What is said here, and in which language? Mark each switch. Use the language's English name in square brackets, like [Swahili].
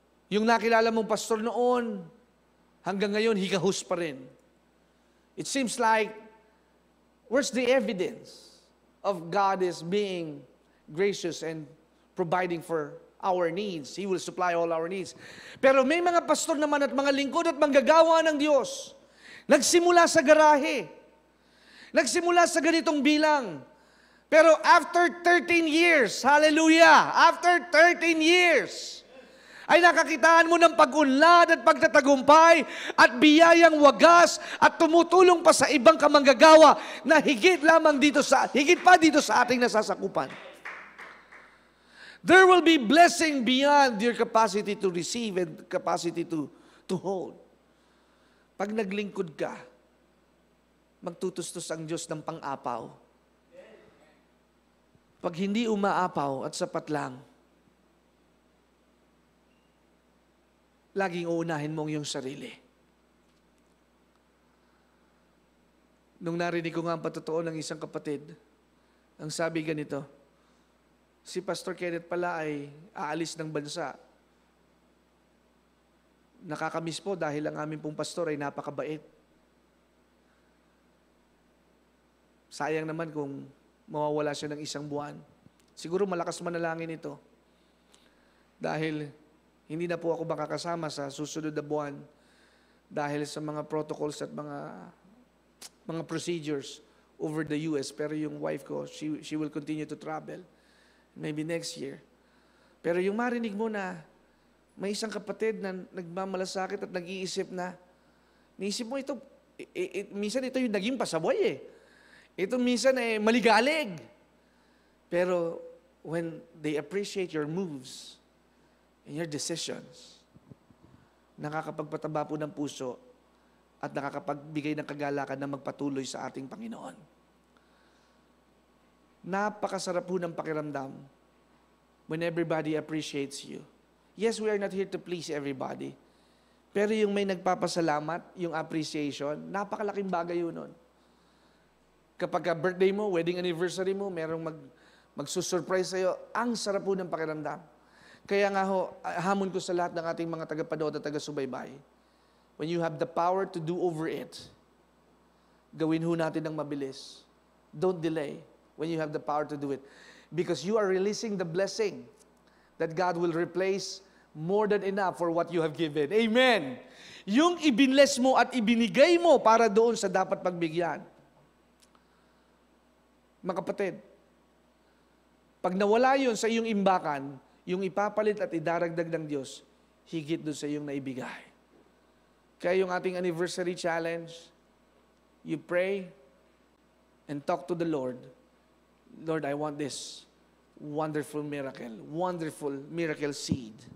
[Filipino] Yung nakilala mong pastor noon, hanggang ngayon, hikahus pa rin. [English] It seems like, where's the evidence of God is being gracious and providing for our needs? He will supply all our needs. [Filipino] Pero may mga pastor naman at mga lingkod at manggagawa ng Diyos. Nagsimula sa garahe. Nagsimula sa ganitong bilang. Pero [English] after 13 years, [Filipino] hallelujah, after 13 years, ay nakakitaan mo ng pag-unlad at pagtatagumpay at biyayang wagas at tumutulong pa sa ibang kamanggagawa na higit pa dito sa ating nasasakupan. [English] There will be blessing beyond your capacity to receive and capacity to hold. [Filipino] Pag naglingkod ka, magtutustos ang Diyos ng pang-apaw. Pag hindi umaapaw at sapat lang, laging uunahin mong yung sarili. Nung narinig ko nga ang patotoo ng isang kapatid, ang sabi ganito, si Pastor Kenneth pala ay aalis ng bansa. Nakakamiss po dahil ang aming pong pastor ay napakabait. Sayang naman kung mawawala siya ng 1 buwan. Siguro malakas manalangin ito. Dahil hindi na po ako makakasama sa susunod na buwan dahil sa mga protocols at mga procedures [English] over the US. [Filipino] Pero yung wife ko, [English] she will continue to travel. Maybe next year. [Filipino] Pero yung marinig mo na may isang kapatid na nagmamalasakit at nag-iisip na, niisip mo ito, minsan ito yung naging pasaway eh. Ito minsan maligalig. Pero [English] when they appreciate your moves, in your decisions, [Filipino] nakakapagpataba po ng puso at nakakapagbigay ng kagalakan na magpatuloy sa ating Panginoon. Napakasarap po ng pakiramdam [English] when everybody appreciates you. Yes, we are not here to please everybody, [Filipino] Pero yung may nagpapasalamat, yung appreciation, napakalaking bagay yun nun. Kapag birthday mo, wedding anniversary mo, merong magsusurprise sa'yo, ang sarap po ng pakiramdam. Kaya nga ho, hamon ko sa lahat ng ating mga tagapanood at taga-subaybay, [English] when you have the power to do over it, [Filipino] gawin ho natin ng mabilis. [English] Don't delay when you have the power to do it. Because you are releasing the blessing that God will replace more than enough for what you have given. [Filipino] Amen! Yung ibinless mo at ibinigay mo para doon sa dapat pagbigyan. Mga kapatid, pag nawala yun sa iyong imbakan, yung ipapalit at idaragdag ng Diyos, higit doon sa iyong naibigay. Kaya yung ating [English] anniversary challenge, you pray and talk to the Lord. Lord, I want this wonderful miracle seed.